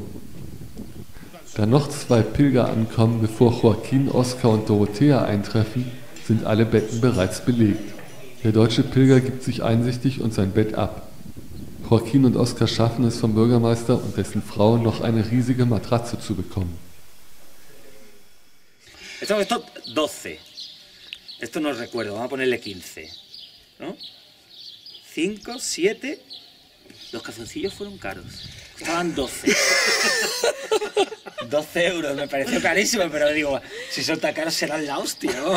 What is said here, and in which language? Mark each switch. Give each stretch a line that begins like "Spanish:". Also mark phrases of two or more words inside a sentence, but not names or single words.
German: Da noch 2 Pilger ankommen, bevor Joaquin, Oskar und Dorothea eintreffen, sind alle Betten bereits belegt. Der deutsche Pilger gibt sich einsichtig und sein Bett ab. Joaquin und Oskar schaffen es vom Bürgermeister und dessen Frau noch eine riesige Matratze zu bekommen.
Spanish: Esto 12. Esto no recuerdo, vamos a ponerle 15. ¿No? 5, 7. Los calzoncillos fueron caros. Costaban 12. 12 euros, me pareció carísimo, pero digo, si son tan caros serán la hostia, ¿no?